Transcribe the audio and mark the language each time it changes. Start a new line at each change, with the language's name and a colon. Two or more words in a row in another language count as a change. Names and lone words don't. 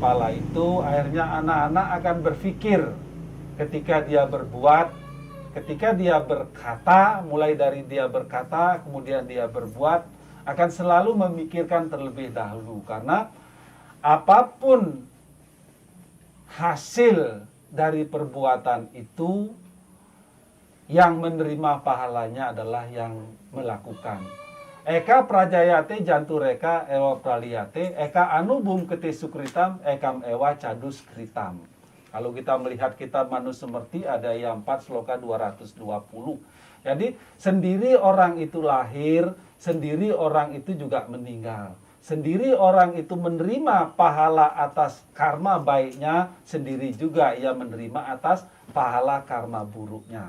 Indonesian: pala itu akhirnya anak-anak akan berpikir ketika dia berbuat, ketika dia berkata, mulai dari dia berkata kemudian dia berbuat, akan selalu memikirkan terlebih dahulu, karena apapun hasil dari perbuatan itu yang menerima pahalanya adalah yang melakukan.
Sanskrit: Eka prajayate jantureka ewa praliyate, eka anubum kete sukritam, ekam ewa cadus kritam.
Indonesian: Kalau kita melihat kitab Manusemerti ada yang 4 sloka 220. Jadi sendiri orang itu lahir, sendiri orang itu juga meninggal. Sendiri orang itu menerima pahala atas karma baiknya, sendiri juga ia menerima atas pahala karma buruknya.